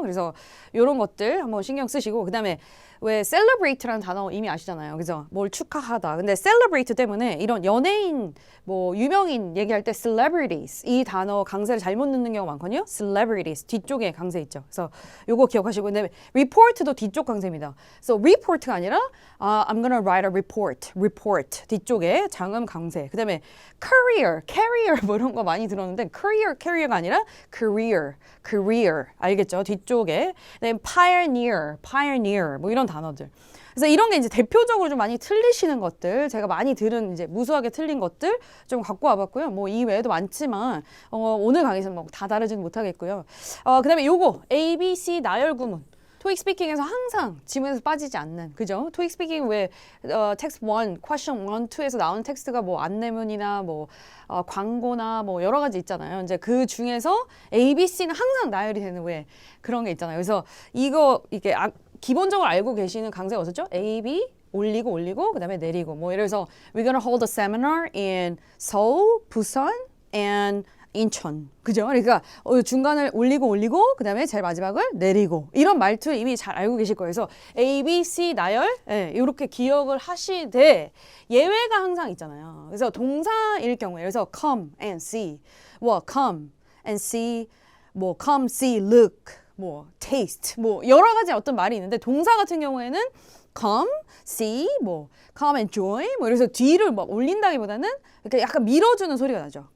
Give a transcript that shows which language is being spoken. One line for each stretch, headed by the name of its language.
Korean: 그래서 이런 것들 한번 신경 쓰시고 그다음에 왜 celebrate라는 단어 이미 아시잖아요. 그죠? 뭘 축하하다. 근데 celebrate 때문에 이런 연예인 뭐 유명인 얘기할 때 celebrities 이 단어 강세를 잘못 넣는 경우가 많거든요. celebrities 뒤쪽에 강세 있죠. 그래서 요거 기억하시고 그다음에 report도 뒤쪽 강세입니다.
English: So
Korean: report가 아니라
English: I'm gonna write a report
Korean: 뒤쪽에 장음 강세. 그다음에 carrier 뭐 이런 거 많이 들었는데 carrier가 아니라 career 알겠죠? 뒤쪽에. 그다음에 pioneer 뭐 이런 단어들. 그래서 이런 게 이제 대표적으로 좀 많이 틀리시는 것들, 제가 많이 들은 이제 무수하게 틀린 것들 좀 갖고 와봤고요. 뭐 이 외에도 많지만 오늘 강의에서는 뭐 다 다루지는 못하겠고요. 그다음에 요거 A, B, C 나열 구문. 토익 스피킹에서 항상 지문에서 빠지지 않는, 그죠? 토익 스피킹 왜 텍스트 1, question 1, 2에서 나오는 텍스트가 뭐 안내문이나 뭐 광고나 뭐 여러 가지 있잖아요. 이제 그 중에서 A, B, C는 항상 나열이 되는 왜 그런 게 있잖아요. 그래서 이게 기본적으로 알고 계시는 강세가 어떻죠? A, B 올리고 그다음에 내리고 뭐 이래서
English: we're gonna hold a seminar in Seoul, Busan, and 인천.
Korean: 그죠? 그러니까 중간을 올리고 그다음에 제일 마지막을 내리고 이런 말투 이미 잘 알고 계실 거예요. 그래서 A, B, C 나열 이렇게 기억을 하시되 예외가 항상 있잖아요. 그래서 동사일 경우에 그래서 come and see, 뭐 come and see, 뭐 come, see, look, 뭐 taste, 뭐 여러 가지 어떤 말이 있는데 동사 같은 경우에는 come, see, 뭐 come and join, 뭐 이래서 뒤를 막 올린다기보다는 이렇게 약간 밀어주는 소리가 나죠.